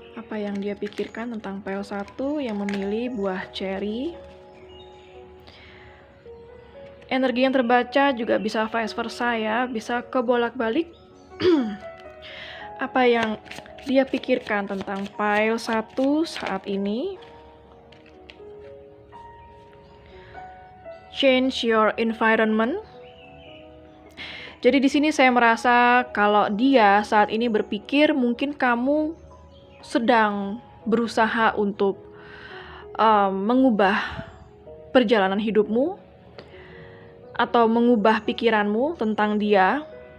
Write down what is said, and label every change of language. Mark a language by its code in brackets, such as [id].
[id] Apa yang dia pikirkan tentang pile 1 yang memilih buah cherry. Energi yang terbaca juga bisa vice versa ya, bisa kebolak-balik. Apa yang dia pikirkan tentang pile 1 saat ini. [en] Change your environment. [id] Jadi di sini saya merasa kalau dia saat ini berpikir mungkin kamu sedang berusaha untuk mengubah perjalanan hidupmu atau mengubah pikiranmu tentang dia.